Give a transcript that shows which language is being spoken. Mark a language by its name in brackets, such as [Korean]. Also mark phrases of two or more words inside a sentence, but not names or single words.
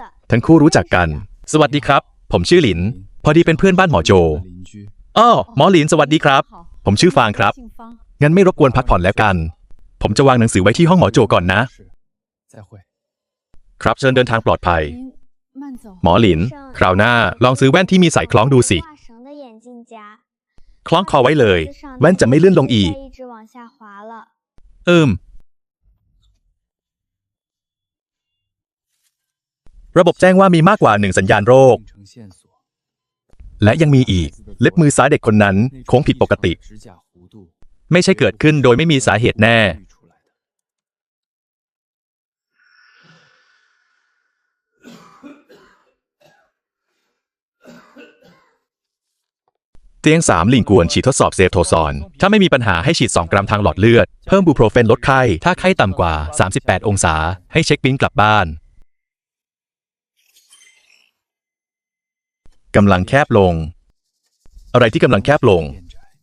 [Thai] ทั้งคู่รู้จักกัน สวัสดีครับ ผมชื่อหลิน พอดีเป็นเพื่อนบ้านหมอโจ [Chinese] 邻居。 [Thai] อ้อหมอหลินสวัสดีครับ ผมชื่อฟางครับ งั้นไม่รบกวนพักผ่อนแล้วกัน ผมจะวางหนังสือไว้ที่ห้องหมอโจก่อนนะ [Chinese] 是，再会。 [Thai] ครับเชิญเดินทางปลอดภัย [Chinese] 您慢走。 [Thai] หมอหลิน คราวหน้าลองซื้อแว่นที่มีสายคล้องดูสิ [Chinese] 挂绳的眼镜夹， [Thai] คล้องคอไว้เลย แว่นจะไม่เลื่อนลงอีก [Chinese] 再一直往下滑了。 [Thai] ระบบแจ้งว่ามีมากกว่า1 สัญญาณโรค [Chinese] 病程线索。 [Thai] และยังมีอีก เล็บมือซ้ายเด็กคนนั้นโค้งผิดปกติ [Chinese] 指甲弧度 [Thai] ไม่ใช่เกิดขึ้นโดยไม่มีสาเหตุแน่ [Chinese] 滤出来的。 [Thai] เตียง3ลิงกวนฉีดทดสอบเซฟโทซอน ถ้าไม่มีปัญหาให้ฉีด 2 กรัมทางหลอดเลือด เพิ่มบูโปรเฟนลดไข้ ถ้าไข้ต่ำกว่า 38 องศา ให้เช็คบินกลับบ้าน กำลังแคบลง อะไรที่กำลังแคบลง